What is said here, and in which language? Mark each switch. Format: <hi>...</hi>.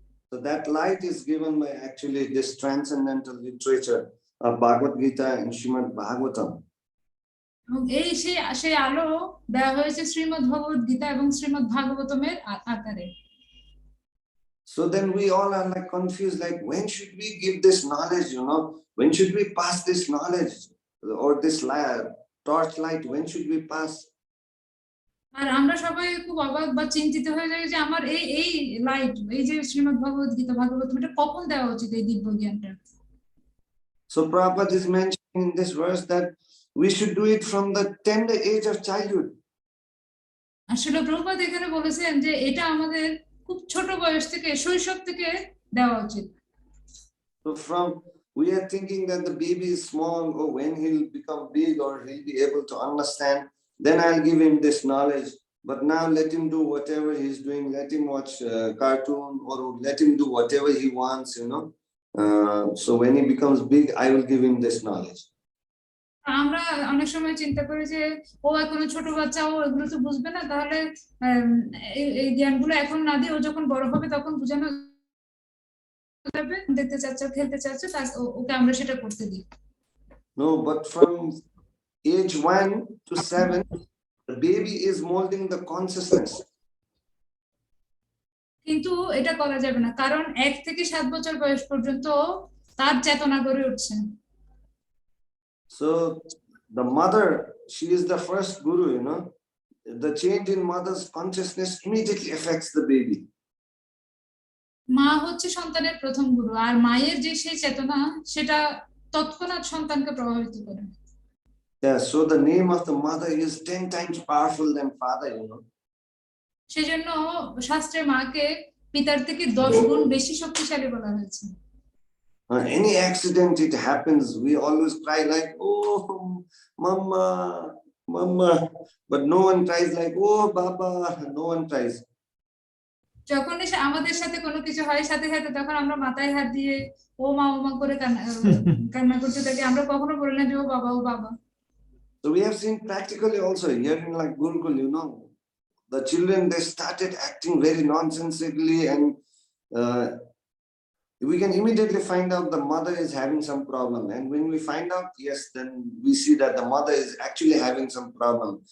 <en>So that light is given by actually this transcendental literature of Bhagavad Gita and Srimad Bhagavatam.</en> <bn>এবং এই সেই আলো দেওয়া হয়েছে শ্রীমদ্ ভগবত গীতা এবং শ্রীমদ্ ভাগবতমের আকারে।</bn> <en>So then we all are like confused, like when should we give this knowledge, you know, when should we pass this knowledge or this torch light, when should we pass?</en> <bn>আর আমরা সবাই খুব অবাক বা চিন্তিত হয়ে যাই যে আমার এই লাইট এই যে শ্রীমদ্ ভগবত গীতা ভাগবতম এটা কখন দেওয়া উচিত এই দিব্য জ্ঞানটা।</bn> <en>So Prabhupada is mentioning in this verse that we should do it from the tender age of childhood.</en> <bn>আসলে প্রভুপাদ এখানে বলেছেন যে এটা আমাদের খুব ছোট বয়স থেকে শৈশব থেকে দেওয়া উচিত।</bn> <en>So we are thinking that the baby is small, or when he'll become big or he'll be able to understand, then I'll give him this knowledge. But now let him do whatever he's doing, let him watch cartoon or let him do whatever he wants, you know. So when he becomes big, I will give him this knowledge.</en> <bn>আমরা অনেক সময় চিন্তা করি যে ও এখনো ছোট বাচ্চা ও এগুলো তো বুঝবে না তাহলে এই জ্ঞানগুলো এখন না দিয়ে ও যখন বড় হবে তখন বুঝানো যাবে, দেখতে চাচ্ছ, খেলতে চাচ্ছ, ওকে আমরা সেটা করতে দিই।</bn> <en>No, but from age 1 to 7, the baby is molding the consciousness.</en> <bn>কিন্তু এটা করা যাবে না, কারণ 1 থেকে 7 বছর বয়স পর্যন্ত তার চেতনা গড়ে উঠছে।</bn> <en>So the mother, she is the first guru, you know. The change in mother's consciousness immediately affects the baby.</en> <bn>মা হচ্ছে সন্তানের প্রথম গুরু, আর মায়ের যে সেই চেতনা সেটা তৎক্ষণাৎ সন্তানকে প্রভাবিত করে।</bn> <en>Yeah, so the name of the mother is 10 times powerful than father, you know.</en> <bn>সেজন্য শাস্ত্রে মাকে পিতার থেকে 10 গুণ বেশি শক্তিশালী বলা হয়েছে।</bn> <en>Any accident it happens, we always cry like, oh mama, mama, but no one cries like, oh baba, no one cries.</en> <bn>যখন আমাদের সাথে কোনো কিছু হয়, সাথে সাথে তখন আমরা মাথায় হাত দিয়ে ও মা করে কান্না করতে থাকি, আমরা কখনো বলি না যে ও বাবা, ও বাবা।</bn> <en>So we have seen practically also here in like Gurukul, you know, the children, they started acting very nonsensically, and we can immediately find out the mother is having some problem. And when we find out, yes, then we see that the mother is actually having some problem.</en>